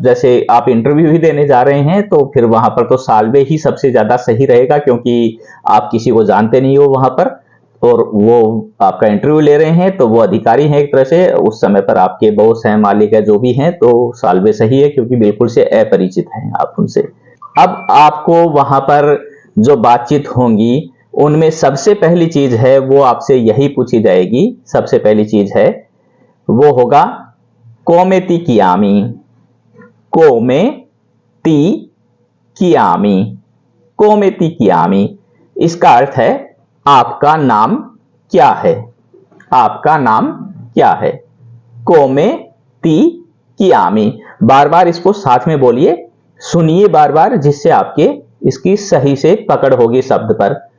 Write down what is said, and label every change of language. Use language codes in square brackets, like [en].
[hi] जैसे आप इंटरव्यू ही देने जा रहे हैं तो फिर वहां पर तो साल्वे ही सबसे ज्यादा सही रहेगा, क्योंकि आप किसी को जानते नहीं हो वहां पर और वो आपका इंटरव्यू ले रहे हैं, तो वो अधिकारी हैं एक तरह से, उस समय पर आपके बॉस हैं, मालिक है, जो भी हैं, तो साल्वे सही है क्योंकि बिल्कुल से अपरिचित हैं आप उनसे। अब आपको वहां पर जो बातचीत होंगी उनमें सबसे पहली चीज है वो आपसे यही पूछी जाएगी। सबसे पहली चीज है वो होगा [it] come ti chiami, come ti chiami, come ti chiami। [hi] इसका अर्थ है आपका नाम क्या है, आपका नाम क्या है। [it] come ti chiami, [hi] बार बार इसको साथ में बोलिए, सुनिए बार बार, जिससे आपके इसकी सही से पकड़ होगी शब्द पर।